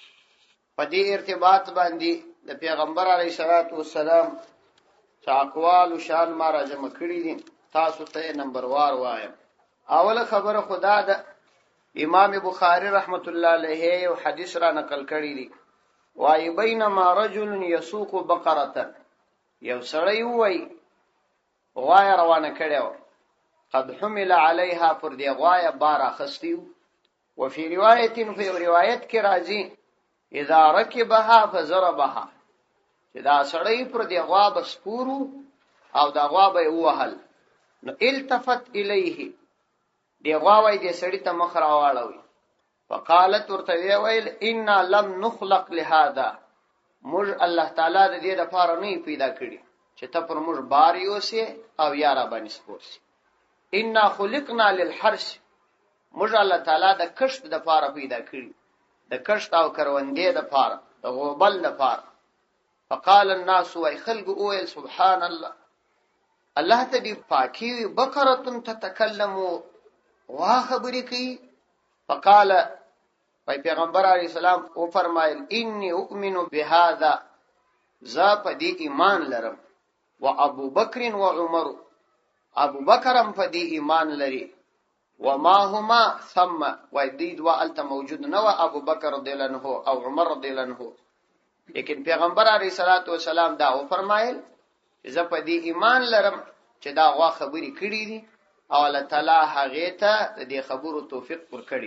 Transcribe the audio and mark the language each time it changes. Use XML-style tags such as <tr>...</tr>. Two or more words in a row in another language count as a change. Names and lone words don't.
<ps>په دې ارتباط باندې د پیغمبر</ps> <ar>علیه الصلاۃ والسلام</ar> <ps>چې اقوال او شان ما راجمع کړی دي تاسو ته نمبر وار وایم. اوله خبره خدا د امام بخاری</ps> <ar>رحمت الله علیه</ar> <ps>یو حدیث را نقل کړی دی، وای</ps> <ar>بینما رجل یسوق بقره،</ar> <ps>یو سړی وای غوای روانه کړو،</ps> <ar>قد حمل عليها</ar> <ps>پر دی غوای بار اخستیو. وفي روایت فی روایت کې راځي</ps> <ar>اذا ركبها فضربها،</ar> <ps>چې دا سړی پر دی غوا بسپورو او دا غوا به وهل، نو</ps> <ar>التفت الیه،</ar> <ps>دی غوا وای دی سړی ته مخ راواړوي، فقالت ورته ویل</ps> <ar>ان لم نخلق لهذا،</ar> <ps>موږ الله تعالی د دې لپاره نه پیدا کړی چې ته پر موږ بار یوسې او یا را باندې سپورسي.</ps> <ar>ان خلقنا للحرث،</ar> <ps>موږ الله تعالی د کښت د لپاره پیدا کړی، د کښت او کروندې د لپاره، د غوبل د لپاره.</ps> <ar>فقال الناس</ar> <ps>وای خلق اویل</ps> <ar>سبحان الله،</ar> <ps>الله ته دی پاکي،</ps> <ar>بقره تتکلم</ar> <ps>وا خبرې کوي. فقال پیغمبر علیہ السلام او فرمایل</ps> <ar>انی اؤمن بهذا،</ar> <ps>ذا پدی ایمان لرم، و ابو بکر و عمر، ابو بکرم پدی ایمان لري،</ps> <ar>وما هما ثم،</ar> <ps>و دې دوا الته موجود نه و ابو بکر</ps> <ar>رضی الله عنه</ar> <ps>او عمر</ps> <ar>رضی الله عنه،</ar> <ps>لیکن پیغمبر</ps> <ar>علیہ الصلوۃ والسلام</ar> <ps>دا او فرمایل ذا پدی ایمان لرم چې دا وا خبرې کړې دي او الله تعالی هغه ته د خبرو توفیق ورکړي.</ps>